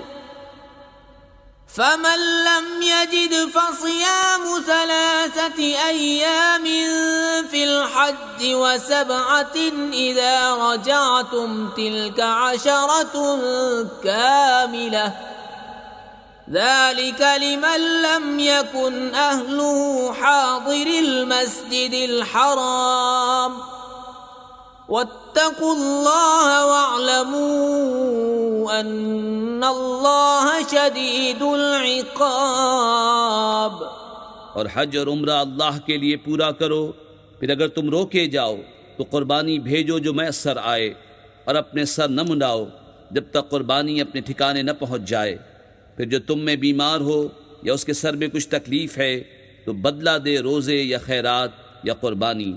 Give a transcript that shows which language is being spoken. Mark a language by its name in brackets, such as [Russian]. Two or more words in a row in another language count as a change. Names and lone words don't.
[Arabic] فمن لم يجد فصيام ثلاثة أيام في الحج وسبعة إذا رجعتم تلك عشرة كاملة ذلك لمن لم يكن أهله حاضري المسجد الحرام واتقوا الله واعلموا أن الله شديد العقاب. [Hindi] और हज और उम्रा अल्लाह के लिए पूरा करो। फिर अगर तुम रोके जाओ तो कुर्बानी भेजो जो मैसर आए, और अपने सर न मुंडाओ जब तक कुर्बानी अपने ठिकाने न पहुँच जाए। फिर जो तुम में बीमार हो या उसके सर में कुछ तकलीफ़ है तो बदला दे रोज़े या खैरात या कुर्बानी।